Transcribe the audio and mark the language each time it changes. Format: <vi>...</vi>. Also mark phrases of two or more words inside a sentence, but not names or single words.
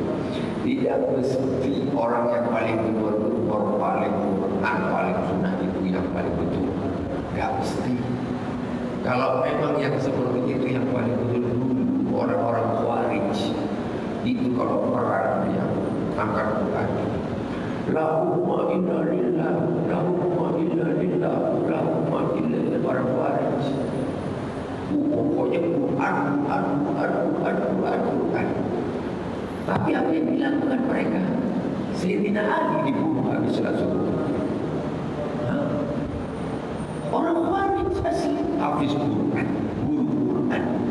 <id>Tidak mesti orang yang paling benar, orang paling Quran, paling sunnah itu yang paling betul. Tidak mesti. Kalau memang yang seperti itu yang paling betul dulu, orang-orang Khawarij itu kalau perang dia angkat Quran.</id> <ar>لا حكم إلا لله لا حكم إلا لله لا حكم إلا لله.</ar> <id>Orang Khawarij pokoknya Quran. Tapi apa yang dilakukan mereka? Sayyidina Ali dibunuh habis Rasulullah. Orang Khawarij asli hafiz Quran, guru Quran.</id>